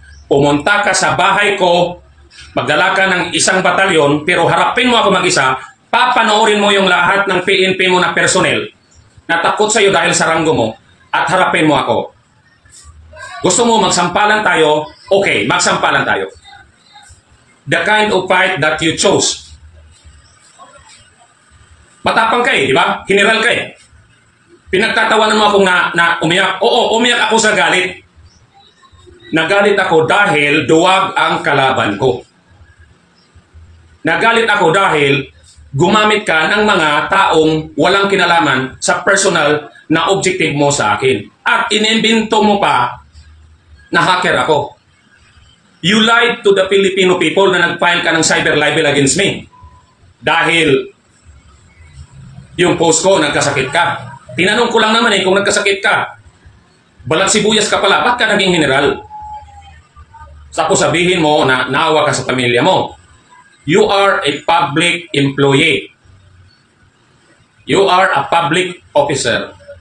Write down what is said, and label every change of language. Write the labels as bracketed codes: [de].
[tl] Pumunta ka sa bahay ko, magdala ka ng isang batalyon, pero harapin mo ako mag-isa, papanoorin mo yung lahat ng PNP mo na personnel na takot sa iyo dahil sa ranggo mo, at harapin mo ako. Gusto mo magsampalan tayo? Okay, magsampalan tayo. [en] The kind of fight that you chose. [tl] Matapang ka di ba? General ka Pinagtatawanan mo akong na umiyak. Oo, umiyak ako sa galit. Nagalit ako dahil duwag ang kalaban ko. Nagalit ako dahil gumamit ka ng mga taong walang kinalaman sa personal na objective mo sa akin. At inimbento mo pa na hacker ako. [en] You lied to the Filipino people [tl] na nag-file ka ng [en] cyber libel against me. [tl] Dahil yung post ko, nagkasakit ka. Tinanong ko lang naman kung nagkasakit ka. Balat sibuyas ka pala, ba't ka naging general? Tapos sabihin mo na naawa ka sa pamilya mo. [en] You are a public employee. You are a public officer.